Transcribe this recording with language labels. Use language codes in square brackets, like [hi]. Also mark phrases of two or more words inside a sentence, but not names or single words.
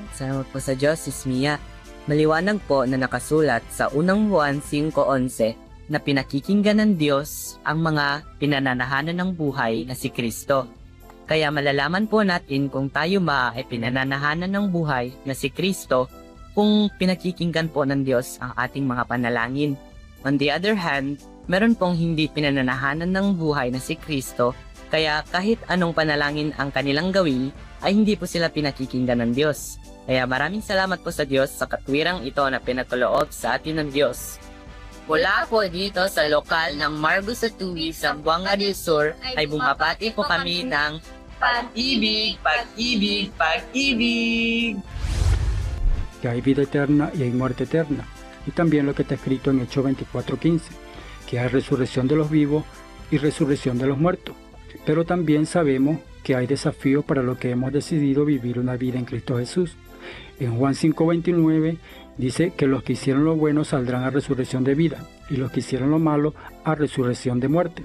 [tl] Salamat po sa Diyos, Sis Mia. Maliwanag po na nakasulat sa unang Juan 5:11 na pinakikinggan ng Diyos ang mga pinananahanan ng buhay na si Kristo. Kaya malalaman po natin kung tayo ay pinananahanan ng buhay na si Kristo kung pinakikinggan po ng Diyos ang ating mga panalangin. [en] On the other hand, [tl] meron pong hindi pinananahanan ng buhay na si Kristo, kaya kahit anong panalangin ang kanilang gawin, ay hindi po sila pinakikinggan ng Diyos. Kaya maraming salamat po sa Diyos sa katwirang ito na pinagkaloob sa atin ng Diyos. Mula po dito sa lokal ng Margo sa Tuwi, Zamboanga del Sur, ay bumabati po kami ng pag-ibig, pag-ibig, pag-ibig. [es] Que hay vida eterna y hay muerte eterna. Y también lo que está escrito en Hechos 24:15, que hay resurrección de los vivos y resurrección de los muertos. Pero también sabemos que hay desafíos para los que hemos decidido vivir una vida en Cristo Jesús. En Juan 5:29 dice que los que hicieron lo bueno saldrán a resurrección de vida y los que hicieron lo malo a resurrección de muerte.